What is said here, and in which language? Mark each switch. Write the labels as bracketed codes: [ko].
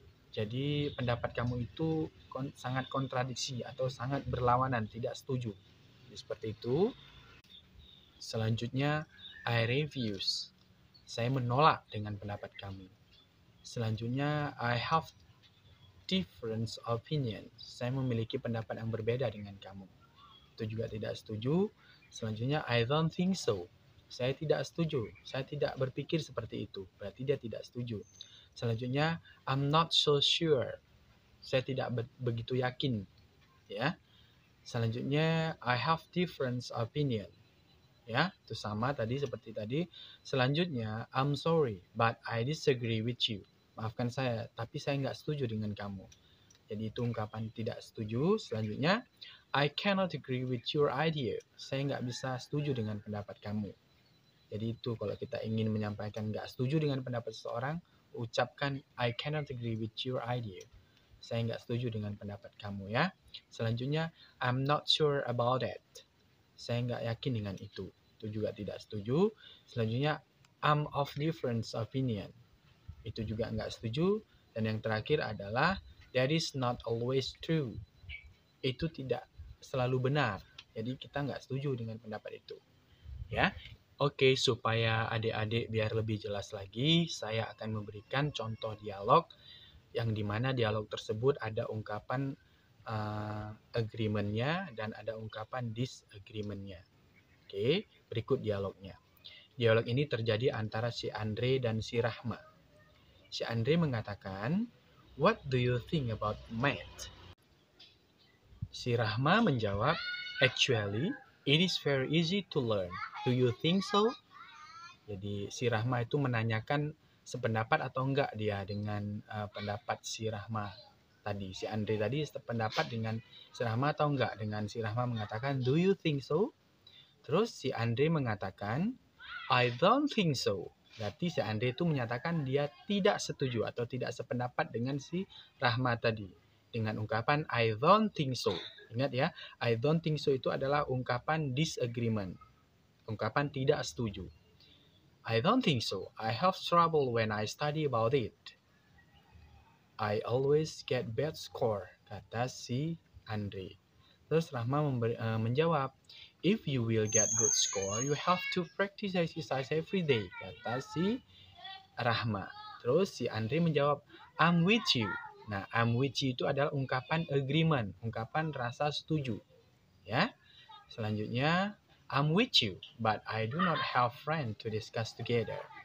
[id] Jadi pendapat kamu itu sangat kontradiksi atau sangat berlawanan, tidak setuju. Jadi seperti itu. Selanjutnya [en] I refuse. [id] Saya menolak dengan pendapat kamu. Selanjutnya [en] I have different opinion. [id] Saya memiliki pendapat yang berbeda dengan kamu. Itu juga tidak setuju. Selanjutnya [en] I don't think so. [id] Saya tidak setuju. Saya tidak berpikir seperti itu. Berarti dia tidak setuju. Selanjutnya [en] I'm not so sure. [id] Saya tidak begitu yakin. Ya. Selanjutnya [en] I have different opinion. [id] Ya, itu sama tadi seperti tadi. Selanjutnya [en] I'm sorry but I disagree with you. [id] Maafkan saya, tapi saya nggak setuju dengan kamu. Jadi itu ungkapan tidak setuju. Selanjutnya [en] I cannot agree with your idea. [id] Saya nggak bisa setuju dengan pendapat kamu. Jadi itu kalau kita ingin menyampaikan nggak setuju dengan pendapat seseorang, ucapkan [en] I cannot agree with your idea. [id] Saya nggak setuju dengan pendapat kamu ya. Selanjutnya [en] I'm not sure about it. [id] Saya nggak yakin dengan itu. Itu juga tidak setuju. Selanjutnya [en] I'm of different opinion. [id] Itu juga nggak setuju. Dan yang terakhir adalah [en] that is not always true. [id] Itu tidak selalu benar. Jadi kita nggak setuju dengan pendapat itu. Ya. Oke, supaya adik-adik biar lebih jelas lagi, saya akan memberikan contoh dialog yang dimana dialog tersebut ada ungkapan agreement-nya dan ada ungkapan disagreement-nya. Oke, berikut dialognya. Dialog ini terjadi antara si Andre dan si Rahma. Si Andre mengatakan, [en] "What do you think about math?" [id] Si Rahma menjawab, [en] "Actually, it is very easy to learn. Do you think so?" [id] Jadi si Rahma itu menanyakan sependapat atau enggak dia dengan pendapat si Rahma tadi. Si Andre tadi sependapat dengan si Rahma atau enggak. Dengan si Rahma mengatakan, [en] "Do you think so?" [id] Terus si Andre mengatakan, [en] "I don't think so." [id] Berarti si Andre itu menyatakan dia tidak setuju atau tidak sependapat dengan si Rahma tadi. Dengan ungkapan [en] I don't think so. [id] Ingat ya, [en] I don't think so [id] itu adalah ungkapan disagreement. Ungkapan tidak setuju. [en] I don't think so. I have trouble when I study about it. I always get bad score, [id] kata si Andre. Terus Rahma menjawab, [en] "If you will get good score, you have to practice exercise every day," [id] kata si Rahma. Terus si Andre menjawab, [en] "I'm with you." [id] Nah, [en] I'm with you [id] itu adalah ungkapan agreement, ungkapan rasa setuju. Ya. Selanjutnya, [en] I'm with you, but I do not have friends to discuss together.